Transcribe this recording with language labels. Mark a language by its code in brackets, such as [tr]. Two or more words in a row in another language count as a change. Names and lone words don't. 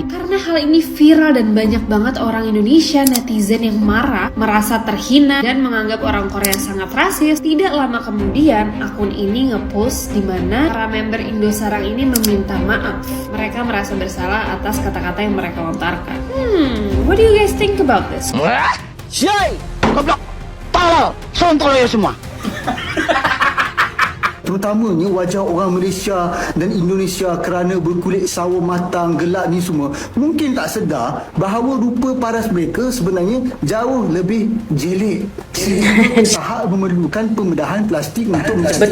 [id] Karena hal ini viral dan banyak banget orang Indonesia netizen yang marah, merasa terhina dan menganggap orang Korea sangat rasis. Tidak lama kemudian akun ini ngepost di mana para member Indosarang ini meminta maaf. Mereka merasa bersalah atas kata-kata yang mereka lontarkan. [en] What do you guys think about this? [id] Syai, goblok, tolol, sontol ya semua. [ms] Terutamanya wajah orang Malaysia dan Indonesia kerana berkulit sawo matang, gelap ni semua mungkin tak sedar bahawa rupa paras mereka sebenarnya jauh lebih jelek. Tahap memerlukan pembedahan plastik untuk mencapai.